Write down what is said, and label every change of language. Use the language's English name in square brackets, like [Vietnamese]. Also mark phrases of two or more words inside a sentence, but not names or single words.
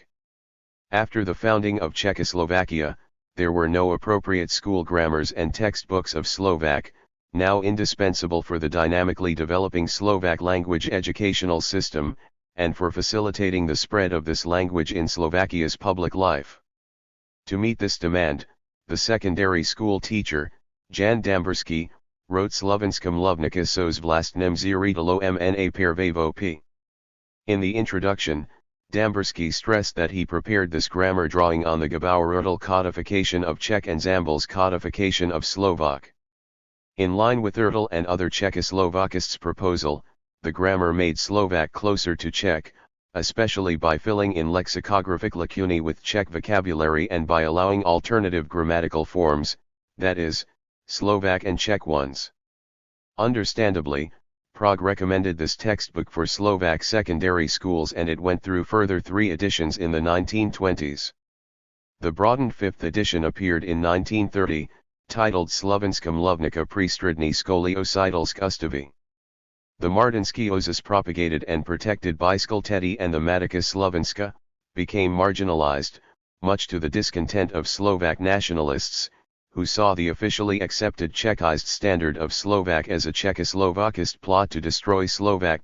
[English] After the founding of Czechoslovakia, there were no appropriate school grammars and textbooks of Slovak, now indispensable for the dynamically developing Slovak language educational system, and for facilitating the spread of this language in Slovakia's public life. To meet this demand, the secondary school teacher, Jan Damberský, wrote Slovenska mluvnica sos vlastním zřetelom mna prvého p. In the introduction, Damberský stressed that he prepared this grammar drawing on the Gebauer-Ertl codification of Czech and Zambel's codification of Slovak. In line with Ertl and other Czechoslovakists' proposal, the grammar made Slovak closer to Czech, especially by filling in lexicographic lacunae with Czech vocabulary and by allowing alternative grammatical forms, that is, Slovak and Czech ones. Understandably, Prague recommended this textbook for Slovak secondary schools, and it went through further 3 editions in the 1920s. The broadened 5th edition appeared in 1930, titled Slovenska mluvnica pri strední školy učitelsk ústavy. The Martinský ozus propagated and protected by Skultety and the Matica Slovenska, became marginalized, much to the discontent of Slovak nationalists, who saw the officially accepted Czechized standard of Slovak as a Czechoslovakist plot to destroy Slovak.